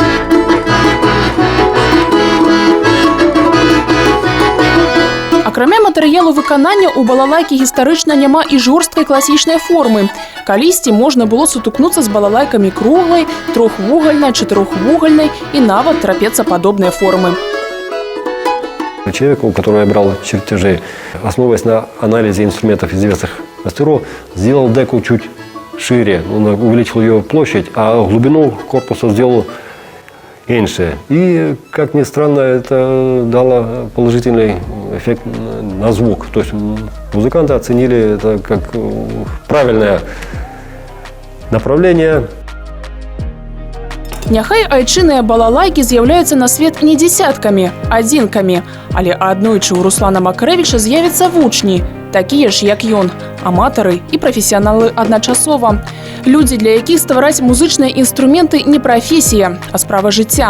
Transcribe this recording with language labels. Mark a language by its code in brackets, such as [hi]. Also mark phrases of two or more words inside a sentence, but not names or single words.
[be] Акрамя матэрыялу выканання ў балалайкі гістарычна няма і жорсткай класічнай формы. Калісьці можна было сутыкнуцца з балалайкамі круглай, трохвугальнай, чатырохвугальнай і нават трапецападобнай формы. [ru] Человек, у которого я брал чертежи, основываясь на анализе инструментов известных мастеров, сделал деку чуть шире, он увеличил ее площадь, а глубину корпуса сделал меньше. И, как ни странно, это дало положительный эффект на звук. То есть музыканты оценили это как правильное направление. [be] Няхай айчынныя балалайкі з'яўляюцца на свет не дзесяткамі, адзінкамі, але аднойчы ў Руслана Макарэвіча з'явяцца вучні, такія ж, як ён, аматары і прафесіяналы адначасова. Людзі, для якіх ствараць музычныя інструменты не прафесія, а справа жыцця.